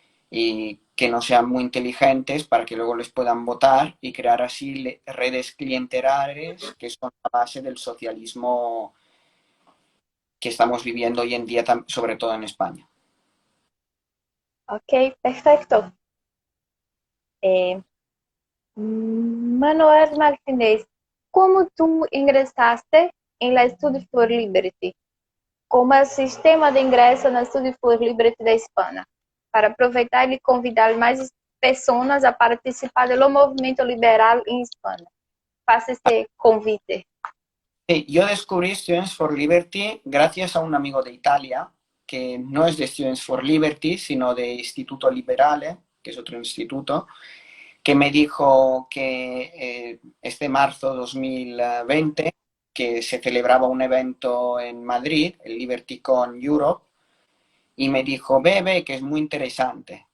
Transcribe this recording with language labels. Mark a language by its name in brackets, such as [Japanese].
[Spanish] y que no sean muy inteligentes para que luego les puedan votar y crear así redes clientelares que son la base del socialismo que estamos viviendo hoy en día, sobre todo en España. Ok, perfecto. Eh, Manuel Martínez, ¿cómo tú ingresaste en la Study for Liberty? Como el sistema [Portuguese] de ingresso na Study for Liberty da Espanha, para aproveitar e convidar mais pessoas a participar do movimento liberal em Espanha. Faça esse convite. [Spanish] Sí, yo descubrí Students for Liberty gracias a un amigo de Italia, que no es de Students for Liberty, sino de Instituto Liberale, que es otro instituto, que me dijo que este marzo 2020, que se celebraba un evento en Madrid, el LibertyCon Europe, y me dijo, ve, que es muy interesante.